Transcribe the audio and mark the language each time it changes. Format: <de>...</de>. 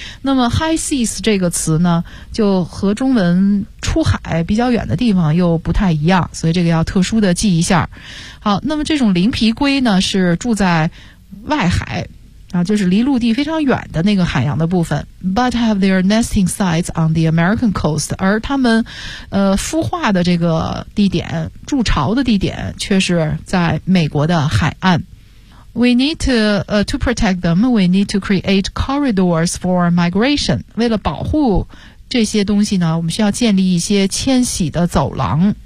<zh>那么 high seas 这个词呢就和中文出海比较远的地方又不太一样，所以这个要特殊的记一下。好，那么这种鳞皮龟呢是住在外海就是离陆地非常远的那个海洋的部分。</zh> <en>But have their nesting sites on the American coast.</en> <zh>而他们孵化的这个地点，筑巢的地点却是在美国的海岸。</zh> <en>We need to protect them. We need to create corridors for migration.</en> <zh>为了保护这些东西呢，我们需要建立一些迁徙的走廊。</zh>